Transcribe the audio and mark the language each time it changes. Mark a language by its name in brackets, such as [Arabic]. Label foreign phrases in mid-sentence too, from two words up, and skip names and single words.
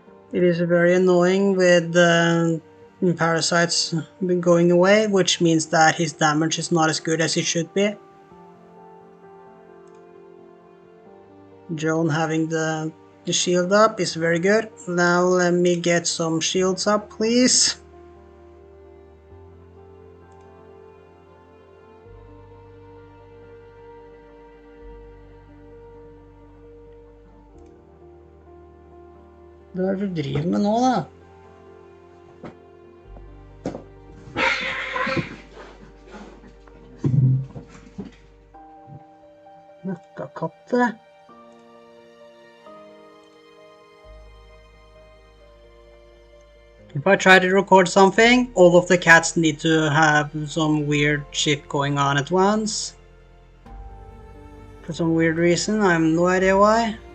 [English] It is very annoying with the parasites going away, which means that his damage is not as good as it should be. Joan having the shield up is very good. Now let me get some shields up, please. [Norwegian] Hva er det du driver med nå, da? Møkkakatte. [English] If I try to record something, all of the cats need to have some weird shit going on at once. For some weird reason, I have no idea why.